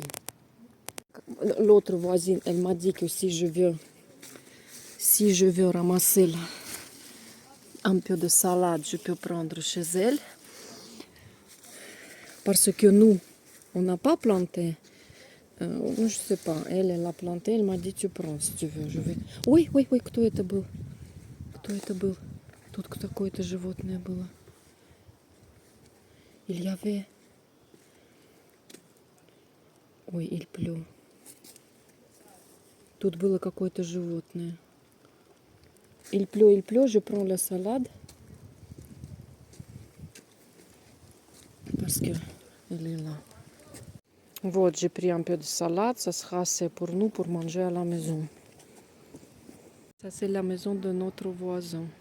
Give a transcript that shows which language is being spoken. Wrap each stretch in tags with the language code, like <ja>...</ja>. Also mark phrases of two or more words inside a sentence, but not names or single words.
<fr>L'autre voisine, elle m'a dit que si je veux ramasser un peu de salade, je peux prendre chez elle. Parce que nous, on n'a pas planté. Je ne sais pas, elle a planté, elle m'a dit tu prends si tu veux. Je vais...</fr> <ru>Ой, кто это был? Кто это был? Тут какое-то животное было.</ru> <fr>Il y avait... Ой, il pleut.</fr> <ru>Тут было какое-то животное.</ru> <fr>Il pleut, je prends la salade. Parce que elle est là. Вот, j'ai pris un peu de salade. Ça sera assez pour nous pour manger à la maison. Ça, c'est la maison de notre voisin.</fr>